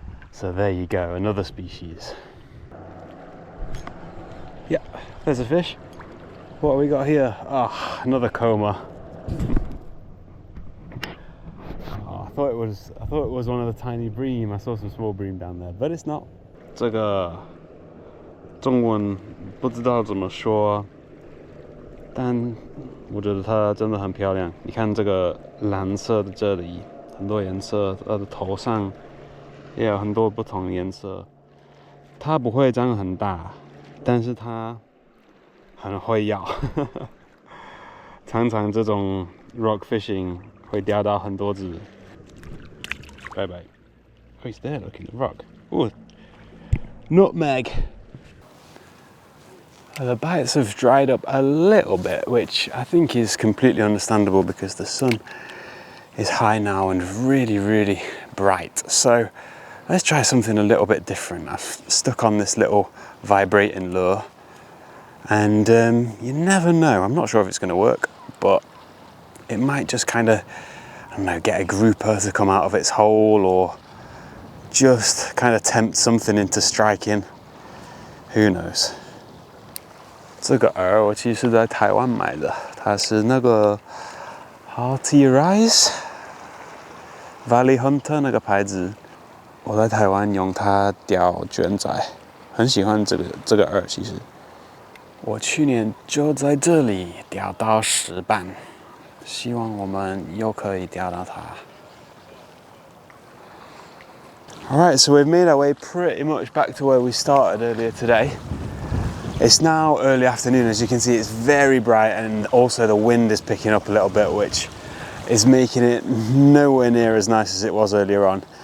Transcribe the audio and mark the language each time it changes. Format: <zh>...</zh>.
<en>So there you go, another species. Yeah, there's a fish. What have we got here? Ah, oh, another comber. Oh, I thought it was one of the tiny bream. I saw some small bream down there, but it's not.</en> <zh>这个中文不知道怎么说，但我觉得它真的很漂亮。你看这个蓝色的这里，很多颜色，它的头上也有很多不同的颜色。它不会长很大，但是它很会咬。常常这种 rock fishing 会钓到很多只。</zh> <en>Bye bye. Oh, he's there looking at the rock. Oh, nutmeg. The bites have dried up a little bit, which I think is completely understandable because the sun is high now and really, really bright. So let's try something a little bit different. I've stuck on this little vibrating lure, and you never know. I'm not sure if it's going to work, but it might just kind of, I don't know, get a grouper to come out of its hole, or just kind of tempt something into striking. Who knows?</en> <zh>这个饵我其实是在台湾买的，它是那个 Hearty Rise Valley Hunter 那个牌子。我在台湾用它钓卷仔，很喜欢这个饵。其实我去年就在这里钓到10磅，希望我们又可以钓到它。</zh> <en>Alright, so we've made our way pretty much back to where we started earlier today. It's now early afternoon. As you can see, it's very bright, and also the wind is picking up a little bit, which is making it nowhere near as nice as it was earlier on.</en>